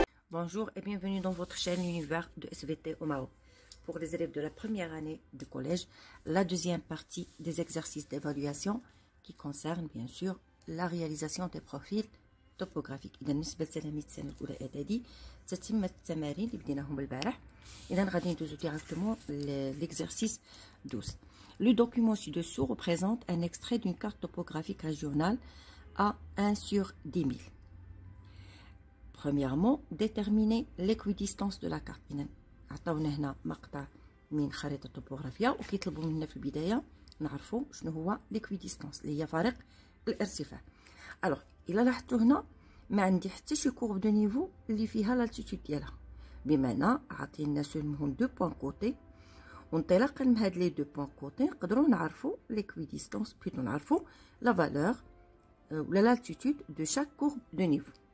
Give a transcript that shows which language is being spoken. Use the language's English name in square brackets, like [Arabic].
[French] Bonjour et bienvenue dans votre chaîne L'univers de SVT au Maroc. Pour les élèves de la première année du collège, la deuxième partie des exercices d'évaluation qui concerne bien sûr la réalisation des profils topographiques. [Arabic] إذا بالنسبة لتلاميذ السنة الأولى إعدادي تتم التمارين اللي بديناهم البارح. إذا غادي ندوزو [French] directement l'exercice [Arabic] 12. [French] Le document ci-dessous représente un extrait d'une carte topographique régionale à 1 sur 10 000. Premièrement, déterminer l'équidistance de la carte. [Arabic] إذا عطاونا هنا مقطع من خريطة توبوغرافية وكيطلبوا منا في البداية نعرفوا شنو هو l'équidistance اللي هي فارق الارتفاع. الوغ إلا لاحظتوا هنا ما عندي حتى شي كورب دو نيفو اللي فيها لالتيتود ديالها، بمعنى عاطينا سولمون دو بوين كوتي، وانطلاقا من هاد لي دو بوين كوتي نقدروا نعرفوا l'équidistance بلوتو نعرفوا لا فالور ولا لالتيتود دو شاك كورب دو نيفو.